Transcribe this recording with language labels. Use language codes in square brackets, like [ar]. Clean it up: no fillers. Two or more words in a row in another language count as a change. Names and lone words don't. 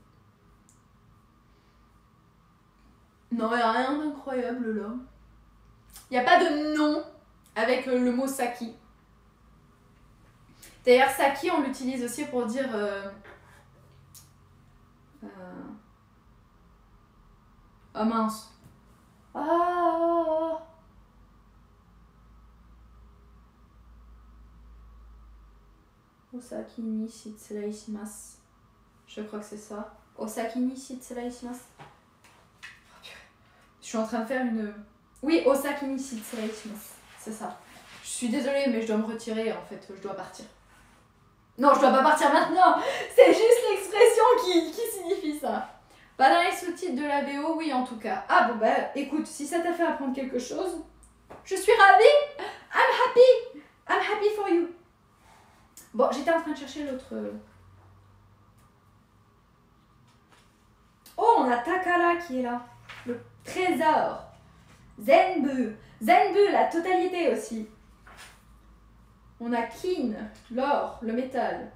[fr] Non, il n'y a rien d'incroyable là. Il n'y a pas de nom avec le mot Saki. D'ailleurs, Saki, on l'utilise aussi pour dire... Ah mince. [ja] Ah. お先に失礼します. [fr] Je crois que c'est ça. [ja] お先に失礼します. [fr] Je suis en train de faire une... Oui, [ja] お先に失礼します. [fr] C'est ça. Je suis désolée, mais je dois me retirer en fait. Je dois partir. Non, je dois pas partir maintenant. C'est juste l'expression qui signifie ça. Pas dans les sous-titres de la VO, oui en tout cas. Ah bon bah écoute, si ça t'a fait apprendre quelque chose, je suis ravie. [en] I'm happy for you. [fr] Bon, j'étais en train de chercher l'autre... Oh, on a Takara qui est là. Le trésor. Zenbu. Zenbu, la totalité aussi. On a Kin, l'or, le métal.